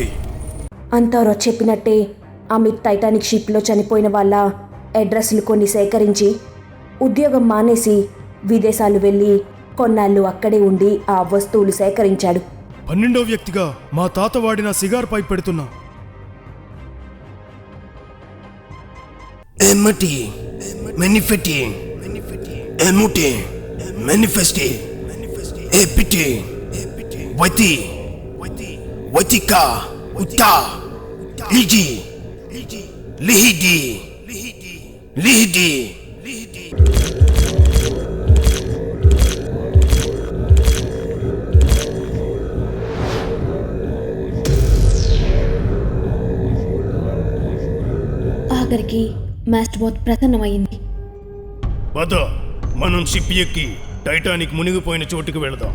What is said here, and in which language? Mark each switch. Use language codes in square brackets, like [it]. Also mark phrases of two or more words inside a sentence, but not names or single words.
[te] అంతోరా చెప్పినట్టే అమిత్ టైటానిక్ షిప్లో చనిపోయిన వాళ్ళ అడ్రస్లు కొన్ని సేకరించి ఉద్యోగం మానేసి విదేశాలు వెళ్ళి కొన్నాళ్ళు అక్కడే ఉండి ఆ వస్తువులు సేకరించాడు. 12వ వ్యక్తిగా మా తాత వాడిన [en] cigar pipe [te] పెడుతున్నా. Emati, manifesti, emuti, manifesti, epiti, wati, watika, uta, liji, lihidi, lihidi. ఆఖరికి మాస్టర్మౌత్ ప్రసన్నమైంది. పద, మనం షిప్ ఎక్కి టైటానిక్ మునిగిపోయిన చోటుకి వెళదాం.